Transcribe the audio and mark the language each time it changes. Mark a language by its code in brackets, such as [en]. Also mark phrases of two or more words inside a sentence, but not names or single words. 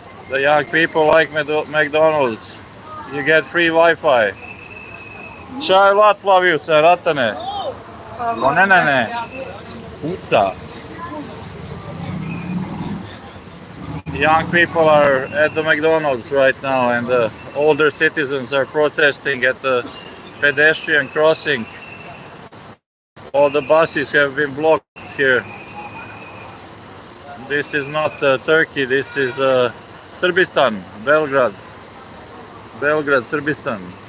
[en] The young people like McDonald's. You get free Wi-Fi. Čaj Latviju se ratane. [sr] O ne. Puca. [en] Young people are at the McDonald's right now, and the older citizens are protesting at the pedestrian crossing. All the buses have been blocked here. This is not Turkey, this is Sırbistan, Belgrade, Sırbistan.